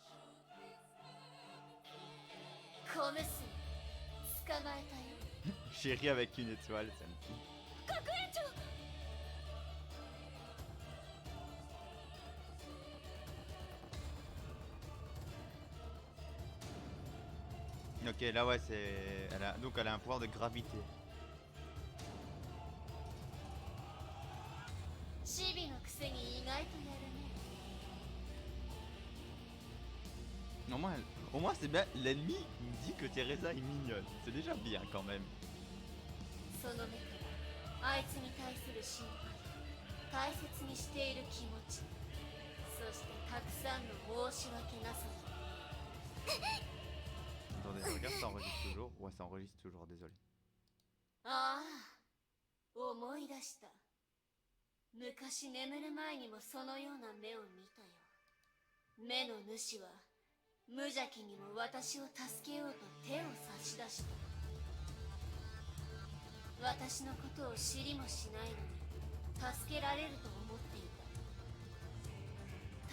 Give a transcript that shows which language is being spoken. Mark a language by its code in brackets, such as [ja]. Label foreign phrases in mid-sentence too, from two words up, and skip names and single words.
[ja] 小娘、捕まえたよ。 [fr] Chérie avec une étoile, ça me tue. [ja] 学園長。 [fr] Ok, là ouais, c'est. Donc elle a un pouvoir de gravité. [ja] チビのくせに意外とやるね。 [fr] Au moins c'est bien, l'ennemi me dit que Teresa est mignonne. C'est déjà bien quand même. [ja] その目からあいつに対する心配、大切にしている気持ち、そしてたくさんの申し訳なさ。 [fr] Attendez, je regarde, ça enregistre toujours. Ouais, ça enregistre toujours, désolé. [ja] ああ、思い出した。昔眠る前にもそのような目を見たよ。目の主は無邪気にも私を助けようと手を差し出した。私のことを知りもしないのに助けられると思っていた。